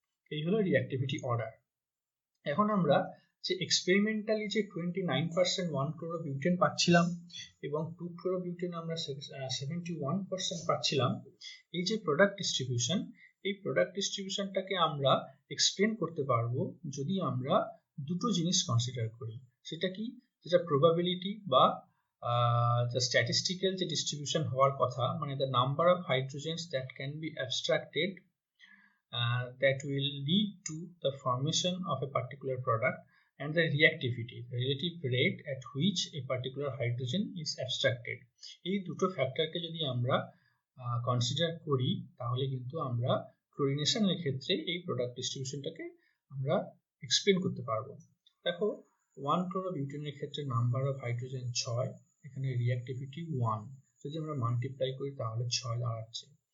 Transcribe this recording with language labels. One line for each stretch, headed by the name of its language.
Bangla: এই হলো reactivity order. এখন আমরা যে এক্সপেরিমেন্টালি যে 29% 1-chlorobiutane পাচ্ছিলাম এবং 2-chlorobiutane আমরা 71% পাচ্ছিলাম, এই যে প্রোডাক্ট ডিস্ট্রিবিউশন, এই প্রোডাক্ট ডিস্ট্রিবিউশনটাকে আমরা এক্সপ্লেন করতে পারবো যদি আমরা দুটো জিনিস কনসিডার করি। সেটা কি, যেটা প্রবাবিলিটি বা
English: the statistical
Bangla: যে ডিস্ট্রিবিউশন হওয়ার কথা, মানে
English: the number of hydrogens that can be abstracted that will lead to the formation of a particular product, and the reactivity, the relative rate at which a particular hydrogen is abstracted.
Bangla: এই দুটো ফ্যাক্টরকে যদি আমরা consider করি তাহলে কিন্তু আমরা ক্লোরিনেশনের ক্ষেত্রে এই প্রোডাক্ট ডিস্ট্রিবিউশনটাকে আমরা এক্সপ্লেন করতে পারবো। দেখো 1-chlorobuteনের ক্ষেত্রে নাম্বার অফ হাইড্রোজেন 6, এখানে রিঅ্যাক্টিভিটি 1, যদি আমরা মাল্টিপ্লাই করি তাহলে 6 দাঁড়াচ্ছে।